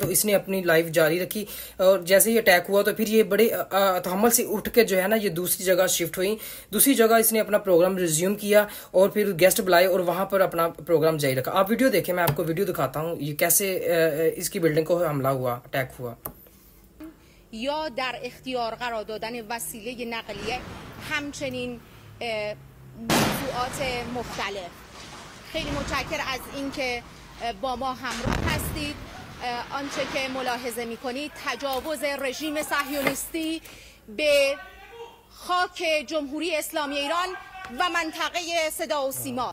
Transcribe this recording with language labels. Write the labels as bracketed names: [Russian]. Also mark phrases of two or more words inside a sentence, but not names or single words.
[Hindi] तो इसने अपनी लाइव जारी रखी और जैसे ही अटैक हुआ तो फिर ये बड़े तहम्मुल से उठ के जो है ना ये दूसरी जगह शिफ्ट हुई। दूसरी जगह इसने अपना [English] program resume [Hindi] किया और फिर गेस्ट बुलाए और वहां पर अपना प्रोग्राम जारी रखा। आप वीडियो देखें, मैं आपको वीडियो दिखाता हूँ ये कैसे इसकी बिल्डिंग को हमला हुआ, अटैक हुआ। [Persian] या در اختیار قرار دادن وسیله نقلیه، همچنین موضوعات مختلف. خیلی متشکر از اینکه با ما همراه هستید. آنچه که ملاحظه می‌کنید تجاوز رژیم صهیونیستی به خاک جمهوری اسلامی ایران و منطقه صدا و سیما.